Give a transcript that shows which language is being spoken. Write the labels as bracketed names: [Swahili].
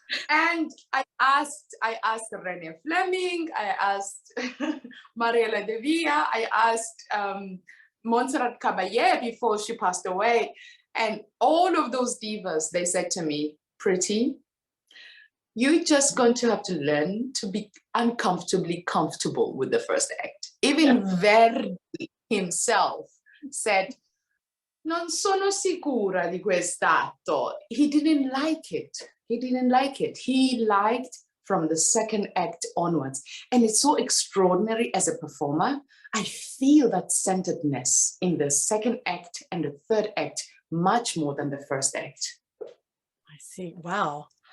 [English] And I asked René Fleming, I asked Mariela de Villa, I asked Montserrat Caballé before she passed away. And all of those divas, they said to me, Pretty, you're just going to have to learn to be uncomfortably comfortable with the first act. Even Verdi himself said, [Italian] non sono sicura di quest'atto. [English] He didn't like it. He didn't like it. He liked from the second act onwards. And it's so extraordinary as a performer. I feel that centeredness in the second act and the third act much more than the first act. I see. Wow.